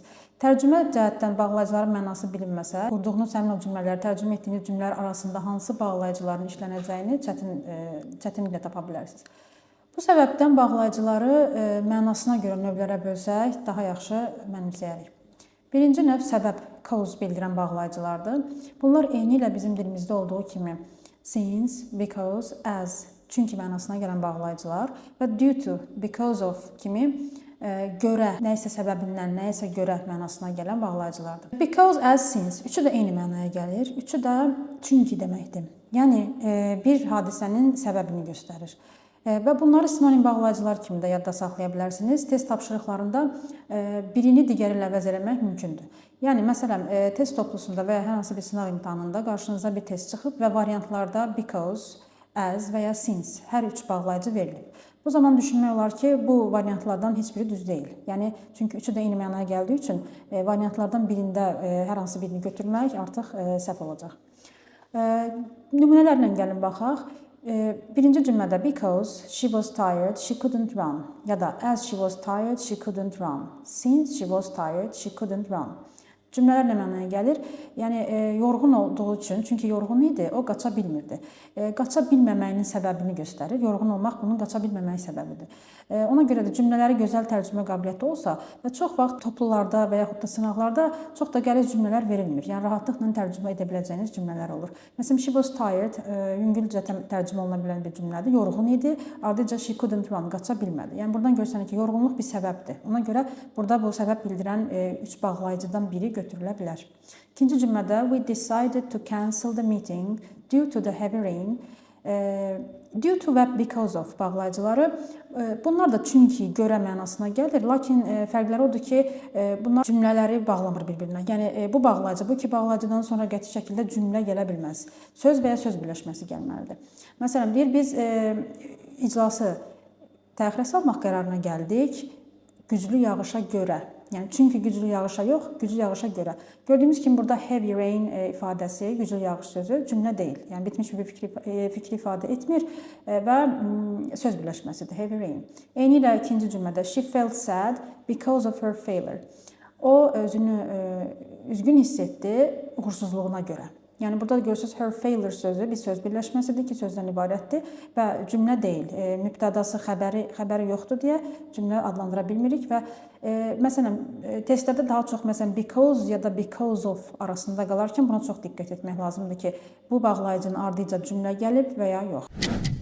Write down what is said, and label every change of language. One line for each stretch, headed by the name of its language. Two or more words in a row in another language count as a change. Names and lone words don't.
Azerbaijani: Tərcümə cəhətdən bağlayıcıların mənası bilinməsə, qurduğunuz həmin o cümlələri, tərcümə etdiyiniz cümlələr arasında hansı bağlayıcıların işlənəcəyini çətinliklə tapa bilərsiniz. Bu səbəbdən bağlayıcıları mənasına görə növlərə bölsək, daha yaxşı mənimsəyərik. Birinci növ səbəb, cause bildirən bağlayıcılardır. Bunlar eyni ilə bizim dilimizdə olduğu kimi
English: since, because, as,
Azerbaijani: çünki mənasına gələn bağlayıcılar və
English: due to, because of
Azerbaijani: kimi görə, nəyisə səbəbindən, nəyisə görə mənasına gələn bağlayıcılardır.
English: Because, as, since,
Azerbaijani: üçü də eyni mənaya gəlir. Üçü də çünki deməkdir. Yəni, bir hadisənin səbəbini göstərir. Və bunları sinonim bağlayıcılar kimi də yadda saxlaya bilərsiniz. Test tapşırıqlarında birini digəri ilə əvəz eləmək mümkündür. Yəni, məsələn, test toplusunda və ya hər hansı bir sınaq imtahanında qarşınıza bir test çıxıb və variantlarda
English: because, as
Azerbaijani: və ya since hər üç bağlayıcı verilib. Bu zaman düşünmək olar ki, bu variantlardan heç biri düz deyil. Yəni, çünki üçü də eyni mənaya gəldiyi üçün variantlardan birində hər hansı birini götürmək artıq səhv olacaq. Nümunələrlə gəlin baxaq. Birinci cümlədə
English: because she was tired, she couldn't run
Azerbaijani: ya da
English: as she was tired, she couldn't run. Since she was tired, she couldn't run.
Azerbaijani: Cümlələr nə mənaya gəlir? Yəni, yorğun olduğu üçün, çünki yorğun idi, o qaça bilmirdi. Qaça bilməməyinin səbəbini göstərir. Yorğun olmaq bunun qaça bilməməyi səbəbidir. Ona görə də cümlələri gözəl tərcümə qabiliyyəti olsa və çox vaxt toplularda və yaxud da sınaqlarda çox da qəliz cümlələr verilmir. Yəni, rahatlıqla tərcümə edə biləcəyiniz cümlələr olur. Məsələn,
English: she was tired,
Azerbaijani: yüngülcə tərcümə oluna bilən bir cümlədir. Yorğun idi, ardıca
English: she couldn't run,
Azerbaijani: qaça bilmədi. Yəni, buradan görsənir ki, yorğunluq bir səbəbdir. Ona görə burada bu səbəb bildirən üç bağlayıcıdan biri götürülə bilər. İkinci cümlədə
English: we decided to cancel the meeting due to the heavy rain. Due to
Azerbaijani: və
English: because of
Azerbaijani: bağlayıcıları bunlar da çünki, görə mənasına gəlir. Lakin fərqləri odur ki, bunlar cümlələri bağlamır bir-birinə. Yəni, bu bağlayıcı, bu iki bağlayıcıdan sonra qəti şəkildə cümlə gələ bilməz. Söz və ya söz birləşməsi gəlməlidir. Məsələn, biz iclası təxirə salmaq qərarına gəldik güclü yağışa görə. Yəni, çünki güclü yağışa yox, güclü yağışa görə. Gördüyümüz kimi burada
English: heavy rain
Azerbaijani: ifadəsi, güclü yağış sözü cümlə deyil. Yəni, bitmiş bir fikri ifadə etmir və söz birləşməsidir,
English: heavy rain.
Azerbaijani: Eyni ilə ikinci cümlədə
English: she felt sad because of her failure.
Azerbaijani: O özünü üzgün hiss etdi uğursuzluğuna görə. Yəni, burada görürsünüz,
English: her failure
Azerbaijani: sözü bir söz birləşməsidir, iki sözdən ibarətdir və cümlə deyil. Mübtədası, xəbəri yoxdur deyə cümlə adlandıra bilmirik və məsələn, testlərdə daha çox məsələn because ya da
English: because of
Azerbaijani: arasında qalarkən buna çox diqqət etmək lazımdır ki, bu bağlayıcının ardıca cümlə gəlib və ya yox.